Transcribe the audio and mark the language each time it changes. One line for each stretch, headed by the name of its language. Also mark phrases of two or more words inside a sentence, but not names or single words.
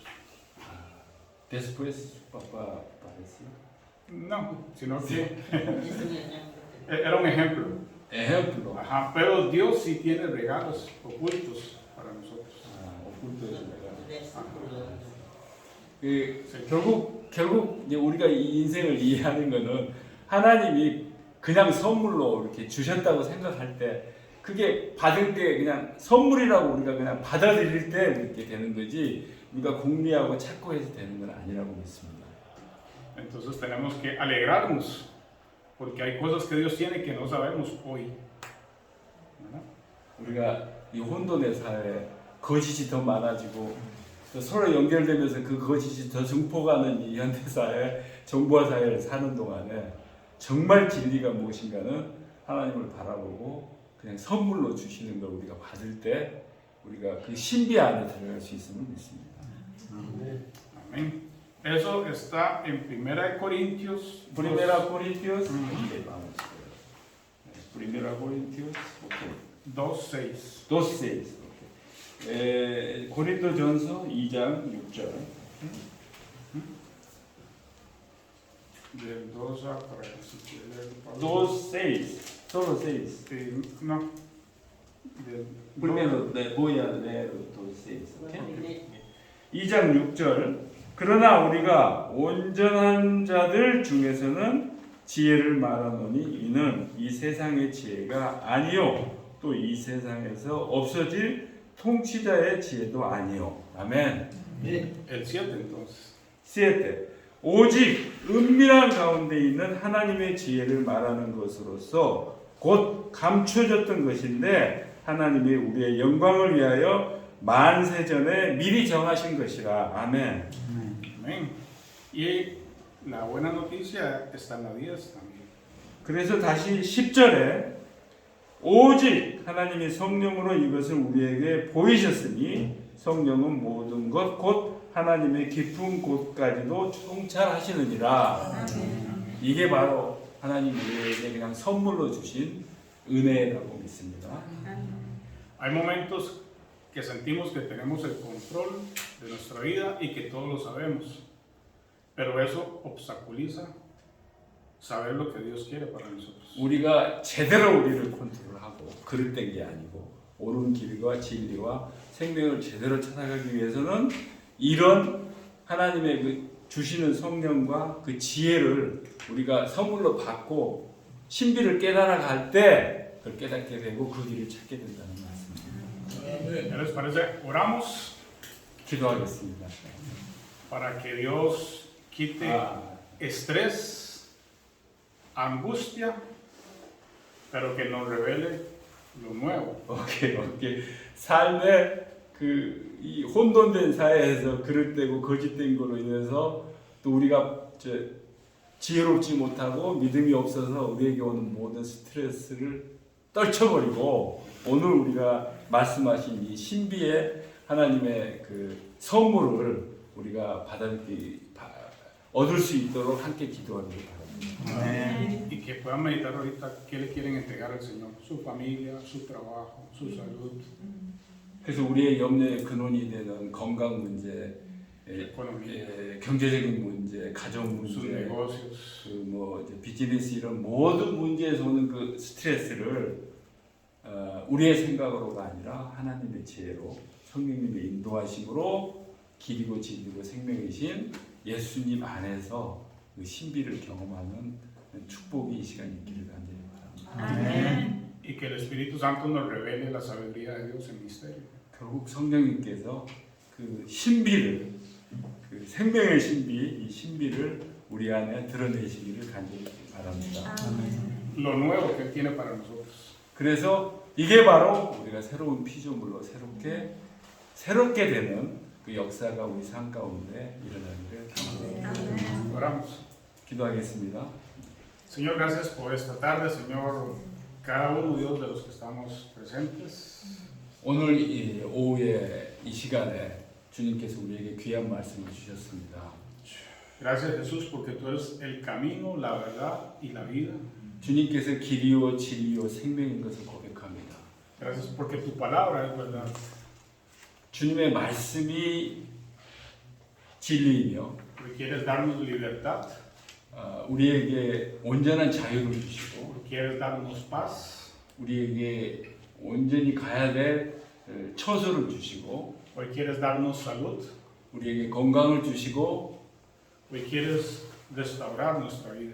Spanish: Después su papá apareció. No, sino que era un ejemplo. Ejemplo. Ajá, pero Dios sí tiene regalos ocultos para nosotros. ocultos regalos.
Korean: 결국 이제 우리가 이 인생을 이해하는 거는 하나님이 그냥 선물로 이렇게 주셨다고 생각할 때 그게 받을 때 그냥 선물이라고 우리가 그냥 받아들일 때 이렇게 되는 거지 우리가 궁리하고 찾고 해서 되는 건 아니라고 믿습니다.
Spanish: Entonces tenemos que alegrarnos porque hay cosas que Dios tiene que no sabemos hoy. ¿Verdad?
Korean: 우리가 이 혼돈의 사회에 거짓이 더 많아지고 또 서로 연결되면서 그 거짓이 더 증폭하는 이 현대사회, 정보화 사회를 사는 동안에 정말 진리가 무엇인가는 하나님을 바라보고 그냥 선물로 주시는 걸 우리가 받을 때 우리가 그 신비 안에 들어갈 수 있음을 믿습니다.
Spanish: Amén. Eso está en 1 Corintios. Primera Corintios. Okay, vamos. Primera Corintios. Okay. 2:6.
Korean: 2:6. Okay. 고린도전서 2장 6절.
Spanish: Del 2 a para que si quiere leer, 2:6. Solo 6. no. del- Primero voy a leer los 6.
Korean: 2장 6절. 그러나 우리가 온전한 자들 중에서는 지혜를 말하노니 이는 이 세상의 지혜가 아니요 또 이 세상에서 없어질 통치자의 지혜도 아니요. 아멘.
Spanish: El 7 entonces. 7.
Korean: 오직 은밀한 가운데 있는 하나님의 지혜를 말하는 것으로서 곧 감춰졌던 것인데 하나님이 우리의 영광을 위하여 만세전에 미리 정하신 것이라. 아멘.
Spanish: Amén. Y la buena noticia está en la 10 también.
Korean: 그래서 다시 10절에 오직 하나님이 성령으로 이것을 우리에게 보이셨으니 성령은 모든 것 곧 하나님의 깊은 곳까지도 통찰하시느니라. 이게 바로 하나님 우리에게 그냥 선물로 주신 은혜라고 믿습니다.
Spanish: Hay momentos que sentimos que tenemos el control de nuestra vida y que todos lo sabemos, pero eso obstaculiza saber lo que Dios quiere para nosotros.
Korean: 우리가 제대로 우리를 컨트롤하고 그릇된 게 아니고 옳은 길과 진리와 생명을 제대로 찾아가기 위해서는 이런 하나님의 그 주시는 성령과 그 지혜를 우리가 선물로 받고 신비를 깨달아 갈 때 그걸 깨닫게 되고 그 길을 찾게 된다는 말씀입니다.
Spanish: ¿Qué les parece? Oramos
Korean: 기도하겠습니다.
Spanish: para que Dios quite estrés, angustia, pero que nos revele lo nuevo.
Korean: 오케이. 삶의 이 혼돈된 사회에서 그릇되고 거짓된 걸로 인해서 또 우리가 지혜롭지 못하고 믿음이 없어서 우리에게 오는 모든 스트레스를 떨쳐버리고 오늘 우리가 말씀하신 이 신비의 하나님의 그 선물을 우리가 얻을 수 있도록 함께 기도하기를 바랍니다.
Spanish: Y que puedan meditar ahorita qué le quieren entregar al Señor, su familia, su trabajo, su salud,
Korean: 그래서 우리의 염려의 근원이 되는 건강 문제, 경제적인 문제, 가정
Spanish: sus
Korean: 문제,
Spanish: negocios.
Korean: 비즈니스 이런 모든 문제에서 오는 그 스트레스를 우리의 생각으로가 아니라 하나님의 지혜로 성령님의 인도하심으로 길이고 진리고 생명이신 예수님 안에서 그 신비를 경험하는 축복이 이 시간이 있기를 간절히 바랍니다.
Spanish: Y que el Espíritu Santo nos revele la sabiduría de Dios en misterio.
Korean: 결국 성령님께서 그 신비를 그 생명의 신비 이 신비를 우리 안에 드러내시기를 간절히 바랍니다.
Spanish: Lo nuevo que Él tiene para nosotros.
Korean: 그래서 이게 바로 우리가 새로운 피조물로 새롭게 되는 그 역사가 우리 삶 가운데 일어나기를 간절히
Spanish: Oramos.
Korean: 기도하겠습니다.
Spanish: Señor, gracias por esta tarde, Señor, cada uno Dios de los que estamos presentes.
Korean: 오늘 이 오후에 이 시간에 주님께서 우리에게 귀한 말씀을 주셨습니다.
Spanish: Gracias Jesús porque tú eres el camino, la verdad y la vida.
Korean: 주님께서 길이요 진리요 생명인 것을 고백합니다.
Spanish: Gracias porque tu palabra es verdad.
Korean: 주님의 말씀이 진리이며
Spanish: Porque quieres darnos libertad,
Korean: 우리에게 온전한 자유를 주시고
Spanish: porque quieres darnos paz,
Korean: 우리에게 온전히 가야 될 처소를 주시고
Spanish: porque quieres darnos salud,
Korean: 우리에게 건강을 주시고
Spanish: porque quieres restaurar nuestra vida.